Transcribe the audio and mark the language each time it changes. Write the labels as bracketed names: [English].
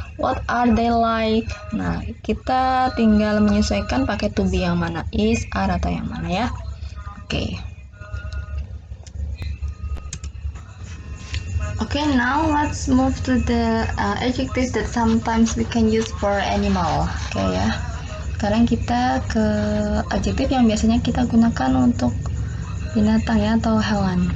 [English] What are they like? [Indonesian] Nah, kita tinggal menyesuaikan pakai to be yang mana, is, are, atau yang mana ya. Oke. [English] Okay, now let's move to the adjectives that sometimes we can use for animal. [Indonesian] Oke ya. Sekarang kita ke adjektif yang biasanya kita gunakan untuk binatang ya atau hewan.